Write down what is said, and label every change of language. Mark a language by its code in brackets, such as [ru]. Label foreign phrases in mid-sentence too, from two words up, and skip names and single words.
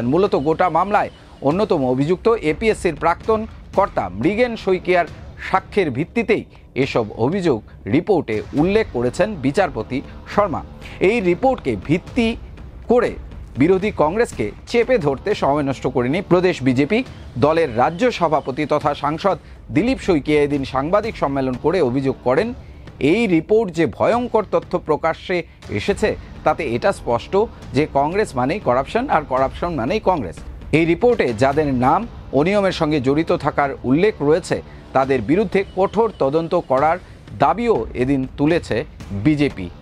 [bn] মূলত গোটা মামলায় অন্যতম অভিযুক্ত এপিএসসির প্রাক্তন কর্তা মৃগেন শইকিয়ার সাক্ষ্যের ভিত্তিতেই এসব অভিযোগ রিপোর্টে উল্লেখ করেছেন বিচারপতি শর্মা। এই রিপোর্টকে ভিত্তি করে বিরোধী কংগ্রেসকে চেপে ধরতে সময় নষ্ট করেনি প্রদেশ বিজেপি। দলের রাজ্য সভাপতি তথা সাংসদ দিলীপ শইকিয়া এদিন সাংবাদিক সম্মেলন করে অভিযোগ করেন, এই রিপোর্ট যে ভয়ঙ্কর তথ্য প্রকাশ্যে এসেছে তাতে এটা স্পষ্ট যে কংগ্রেস মানেই করাপশন আর করাপশন মানেই কংগ্রেস। এই রিপোর্টে যাদের নাম অনিয়মের সঙ্গে জড়িত থাকার উল্লেখ রয়েছে তাদের বিরুদ্ধে কঠোর তদন্ত করার দাবিও এদিন তুলেছে বিজেপি।